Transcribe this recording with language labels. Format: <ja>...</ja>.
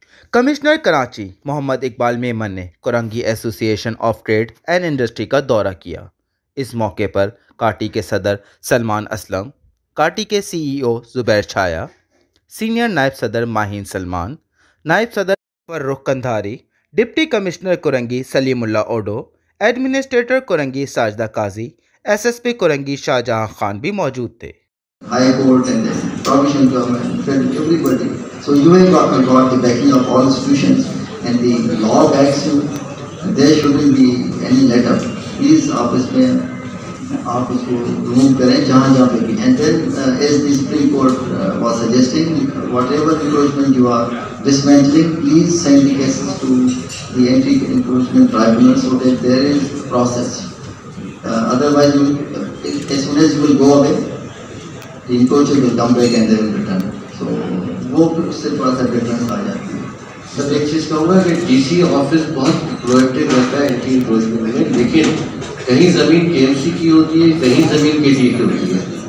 <ur>Commissioner Karachi محمد اقبال میمن نے کورنگی ایسوسی ایشن آف ٹریڈ اینڈ انڈسٹری کا دورہ کیا۔ اس موقع پر کاٹی کے صدر سلمان اسلم، کاٹی کے سی ای او زبیر چھایا، سینئر نائب صدر ماہین سلمان، نائب صدر فرخ قندھاری، ڈپٹی کمشنر کورنگی سلیم اللہ اوڈو، ایڈمنسٹریٹر کورنگی ساجدہ قاضی، ایس ایس پی کورنگی شاہ جہاں خان بھی موجود تھے۔</ur> <en>High Court and the provincial government, everybody. So you have got the backing of all institutions, and the law backs you. There shouldn't be any let up.</en> <ur>Please, office mein, آپ اس کو روم کریں جہاں جہاں پہ بھی.</ur> <en>And then, as the Supreme Court was suggesting, whatever encroachment you are dismantling, please send the cases to the anti-encroachment tribunal so that there is process. Otherwise, as soon as you will go away, the encroachers will come back and they will return.</en> <ur>So, وہ اس سے تھوڑا سا difference آ جاتی ہے. سر ایک چیز کہوں گا کہ ڈی سی آفس بہت پرویکٹیو رہتا ہے اینٹی انکروچمنٹ میں، لیکن کہیں زمین کے ایم سی کی ہوتی ہے، کہیں زمین کے ڈی کی ہوتی ہے.</ur>